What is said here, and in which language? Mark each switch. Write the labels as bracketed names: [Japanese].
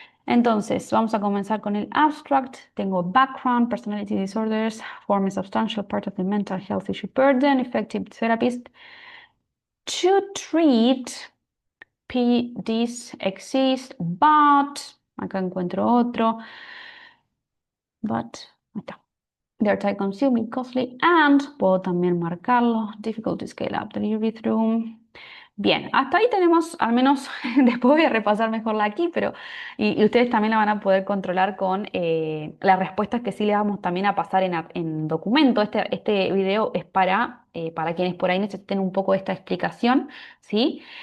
[Spanish] Entonces, vamos a comenzar con el abstract. Tengo background, [English] personality disorders, form a substantial part of the mental health issue burden, effective therapists to treat PDs exist, but, [Spanish] acá encuentro otro, [English] but, [Spanish] ahí está. [English] They're time consuming, costly, and [Spanish] puedo también marcarlo. [English] Difficult to scale up delivery through. [Spanish] Bien, hasta ahí tenemos, al menos después voy a repasar mejor la aquí, pero y ustedes también la van a poder controlar con las respuestas que sí le vamos también a pasar en documento. Este video es para quienes por ahí necesiten un poco de esta explicación, ¿sí?